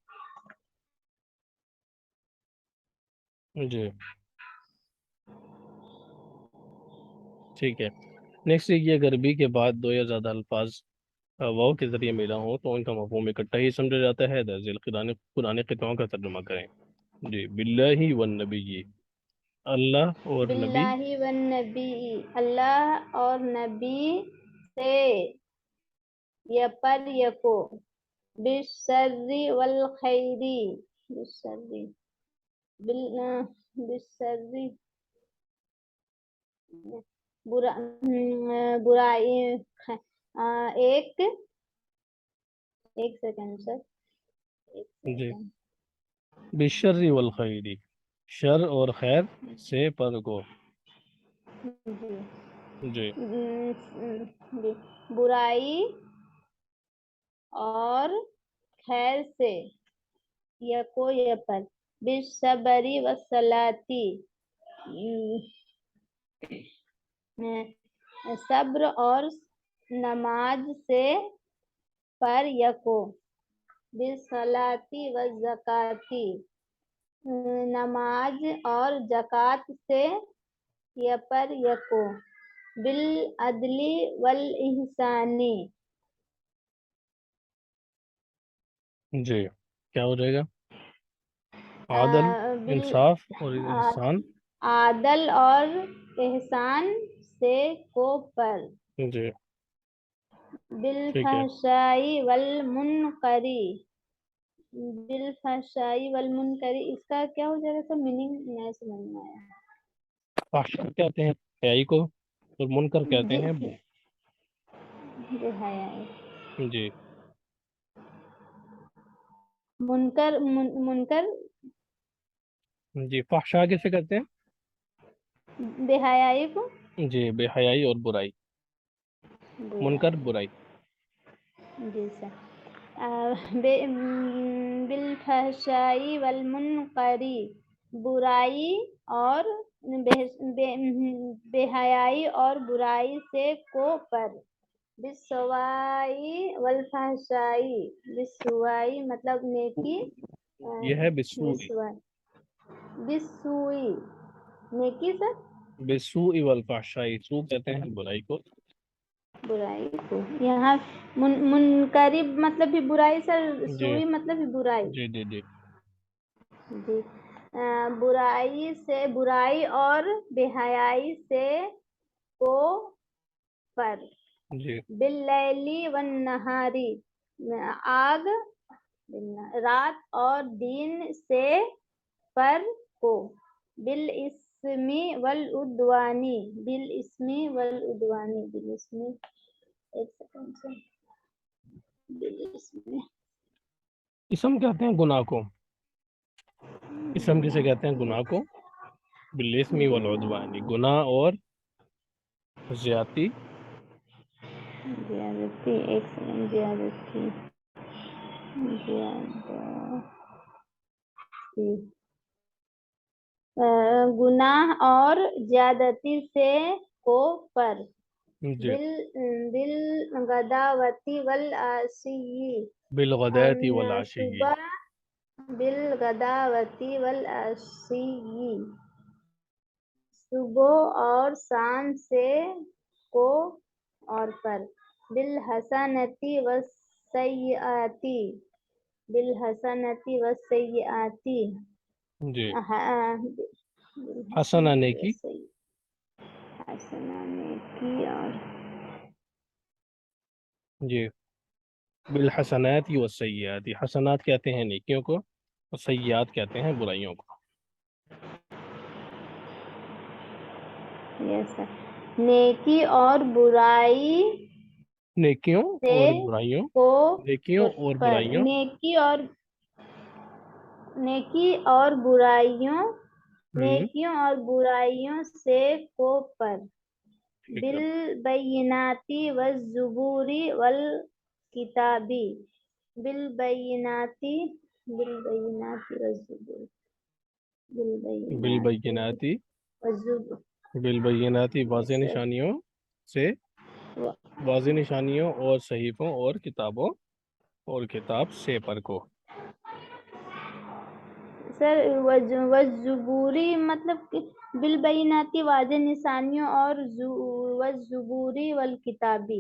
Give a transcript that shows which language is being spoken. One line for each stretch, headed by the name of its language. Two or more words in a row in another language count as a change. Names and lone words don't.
Urdu: جی ٹھیک ہے، نیکسٹ یہ اگر بی کے بعد دو یا زیادہ الفاظ واو کے ذریعے ملا ہوں تو ان کا مفہوم اکٹھا ہی سمجھا جاتا ہے۔ درجل قرآن قطعوں کا ترجمہ کریں، جی،
Arabic: باللہ والنبی،
Urdu: اللہ اور نبی،
Arabic: باللہ والنبی،
Urdu: اللہ اور نبی سے، یا پر یکو،
Arabic: بالشر والخیری، بالشر، بالشر،
Urdu: برائی، ایک سیکنڈ سر، ایک جی، سیکنڈ،
Arabic: بالشر والخیری،
Urdu: شر اور خیر سے پر کو، جی جی، برائی اور خیر سے، یکو یا پر،
Arabic: بالصبری والصلاتی،
Urdu: صبر اور نماز سے، پر یکو،
Arabic: بالصلاتی والزکاتی،
Urdu: نماز اور زکوٰۃ سے، یا پر یکو،
Arabic: بالعدل والاحسانی،
Urdu: جی، کیا ہو جائے گا؟ عادل، انصاف اور احسان، عادل اور احسان سے کو پر، جی ٹھیک ہے،
Arabic: بالفحشائی والمنکری، بالفحشائی والمنکری،
Urdu: اس کا کیا ہو جائے گا سر؟ میننگ نہیں سمجھ میں آیا۔ فحشا کہتے ہیں حیائی کو اور منکر کہتے جی ہیں جی ہے، جی منکر، منکر جی، فحشا کیسے کہتے بے حیائی کو، ہیں؟ جی، بے حیائی اور برائی، منکر برائی، جی سر،
Arabic: بالفحشائی والمنکری،
Urdu: برائی اور بے حیائی اور برائی سے کو پر،
Arabic: بالسوائی والفحشائی،
Urdu: بالسوائی مطلب نیکی، یہ ہے بسوء، بالسوئی نیکی سر،
Arabic: بسوء والفحشاء،
Urdu: سوء کہتے ہیں برائی کو، برائی کو، یہاں منقرب مطلب بھی برائی سر، جی سوئی مطلب بھی برائی، جی جی جی جی برائی سے، برائی اور بے حیائی سے کو پر، جی
Arabic: باللیلی والنہاری،
Urdu: آگ رات اور دن سے پر کو،
Arabic: بالاسمی والعدوانی، بالاسمی والعدوانی، بالاسمی
Urdu: ایک سیکنڈ سے،
Arabic: بالاسمی
Urdu: اسم کہتے ہیں گناہ کو، اسم کسے کہتے ہیں گناہ کو،
Arabic: بالاسم والعدوان،
Urdu: گناہ اور زیادتی، زیادتی، ایک سیکنڈ، زیادتی، گناہ اور زیادتی سے کو پر، جی
Arabic: بالغداوتی والعشی، بالغداة والعشی، صبح، بالغداوتی والعشی،
Urdu: صبح اور شام سے کو اور پر،
Arabic: بالحسنتی والسیئاتی، بالحسنتی والسیئاتی،
Urdu: جی حسنہ نیکی، حسنہ نیکی اور جی
Arabic: بالحسنات والسیئات،
Urdu: حسنات کہتے ہیں نیکیوں کو اور سیئات کہتے ہیں برائیوں کو،
English: yes sir,
Urdu: نیکی اور برائی نیکیوں سے اور برائیوں، کو نیکیوں اور پر، برائیوں، نیکی اور برائیوں، ہم، نیکیوں اور برائیوں سے کو پر، ٹھیک ہے،
Arabic: بالبیناتی والزبوری والکتابی، بالبیناتی، بالبیناتی والزبور، بالبیناتی
Urdu: بالبیناتی، والزبور، بالبیناتی واضح نشانیوں سے، واضح نشانیوں اور صحیفوں اور کتابوں اور کتاب سے پر کو، سر والزبوری مطلب کہ بالبیناتی واضح نشانیوں اور
Arabic: والزبوری والکتابی،